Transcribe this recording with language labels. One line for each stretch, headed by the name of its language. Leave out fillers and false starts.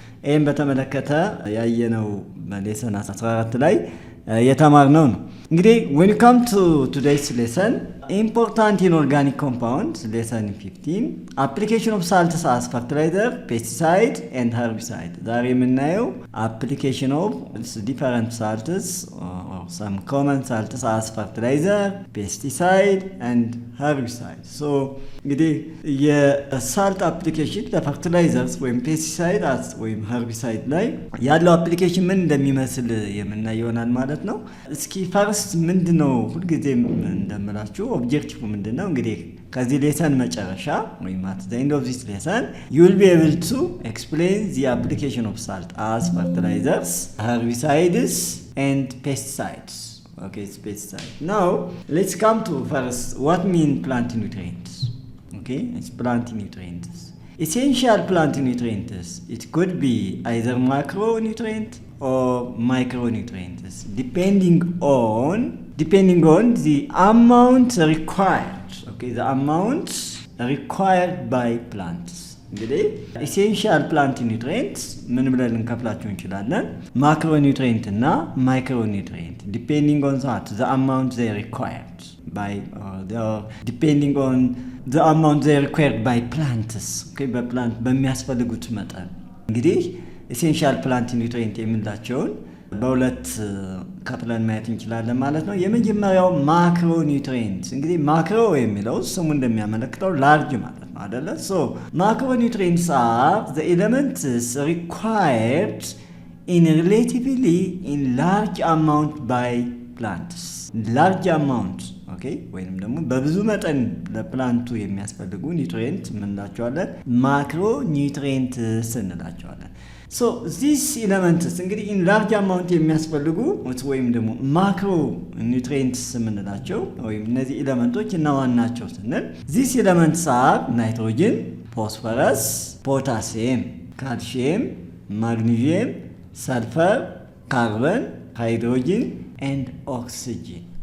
Amharic: ይህም በተመለከተ ያየነው በሌሰን 14 ላይ የተማርነው ነው። እንግዲህ
English: when you come to today's lesson, important inorganic compounds, lesson 15, application of salts as fertilizer, pesticide and herbicide.
Amharic: ዛሬ የምናየው
English: application of different salts or some common salts as fertilizer, pesticide and herbicide.
Amharic: So እንግዲህ የሳልት አፕሊኬሽን ለፈርቲላይዘርስ ወይም ፔስቲሳይድ ወይም herbicide ላይ ያለው አፕሊኬሽን ምን እንደሚመስል የምናየው ይሆናል ማለት ነው። እስኪ ፈርስት ምንድነው ሁልጊዜም እንደምላችሁ ኦብጀክቲቭ ምንድነው? እንግዲህ ከዚህ ሌሰን መጨረሻ ወይም
English: at the end of this lesson you will be able to explain the application of salt as fertilizers, herbicides and pesticides. Okay, it's pesticide. Now let's come to first what mean plant nutrients. Okay, it's plant nutrients. Essential plant nutrients, it could be either macronutrient or micronutrients depending on the amount required. Okay, the amount required by plants.
Amharic: እንግዲህ
English: essential plant nutrients
Amharic: ምን ብለን እንከፍላቸው እንችላለን?
English: macronutrient እና micronutrient depending on the amount they required by depending on the amount they required by plants.
Amharic: Okay, በፕላንት በሚያስፈልጉት መጠን እንግዲህ
English: essential plant nutrient
Amharic: የምንላቸውን በሁለት ከፍለን ማየት እንችላለን ማለት ነው። የመጀመሪያው ማክሮ ኒውትሪየንት። እንግዲህ ማክሮ የሚለው ስሙ እንደሚያመለክተው ላርጅ ማለት ነው አይደለ?
English: so macronutrients are the elements required in relatively in large amount by plants. large amount, okay,
Amharic: ወይንም ደግሞ በብዙ መጠን ለፕላንቱ የሚያስፈልጉ ኒውትሪየንት እንላቸዋለን ማክሮ ኒውትሪየንትስ እንላቸዋለን።
English: so these elements
Amharic: እንግዲህ
English: in large amount
Amharic: የሚያስፈልጉ ወይም ደግሞ ማክሮ ኒውትሪየንትስ የምንላቸው ወይም እነዚህ ኤሌመንቶች እነማን ናቸው ስንል
English: these elements are nitrogen, phosphorus, potassium, calcium, magnesium, sulfur, carbon, hydrogen and oxygen.